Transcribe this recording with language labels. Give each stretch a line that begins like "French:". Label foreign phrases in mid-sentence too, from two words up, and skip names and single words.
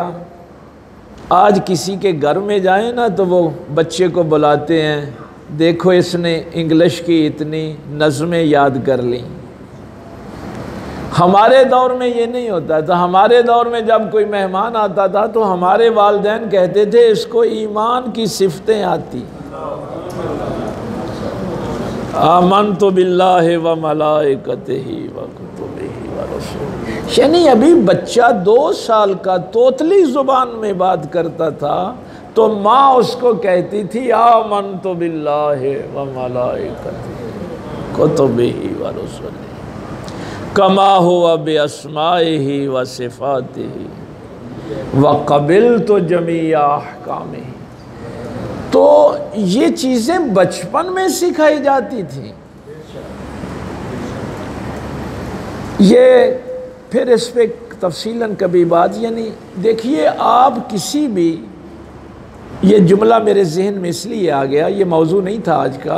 Hindi: आज किसी के घर में जाए ना तो वो बच्चे को बुलाते हैं, देखो इसने इंग्लिश की इतनी नज़में याद कर ली। हमारे दौर में ये नहीं होता था। हमारे दौर में जब कोई मेहमान आता था तो हमारे वालिदैन कहते थे इसको ईमान की सिफतें आती।
Arabic: آمنت بالله وملائكته وكتبه ورسوله.
Hindi: यानी अभी बच्चा 2 साल का तोतली ज़ुबान में बात करता था तो माँ उसको कहती थी
Arabic: آمنت بالله وملائكته كتبه ورسوله كما هو بأسمائه وصفاته وقبلت جميع أحكامه.
Hindi: तो ये चीज़ें बचपन में सिखाई जाती थी। ये फिर इस पे तफसीलन कभी बात, यानी देखिए आप किसी भी, ये जुमला मेरे जहन में इसलिए आ गया, ये मौजू नहीं था आज का।